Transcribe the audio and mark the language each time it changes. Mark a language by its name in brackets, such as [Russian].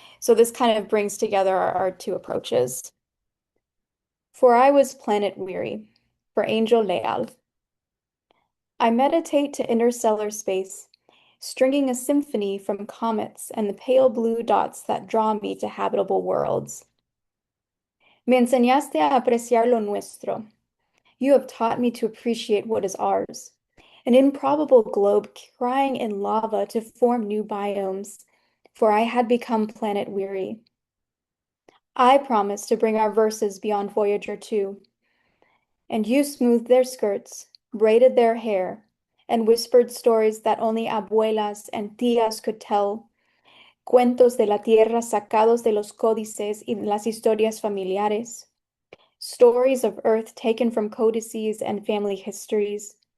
[English] So this kind of brings together our two approaches. For I was planet weary, for Angel Leal. I meditate to interstellar space, stringing a symphony from comets and the pale blue dots that draw me to habitable worlds. [Spanish] Me enseñaste a apreciar lo nuestro. [English] You have taught me to appreciate what is ours. An improbable globe crying in lava to form new biomes, for I had become planet weary. I promised to bring our verses beyond Voyager 2, and you smoothed their skirts, braided their hair, and whispered stories that only abuelas and tías could tell, [Spanish] cuentos de la tierra sacados de los códices y las historias familiares, [English] stories of Earth taken from codices and family histories.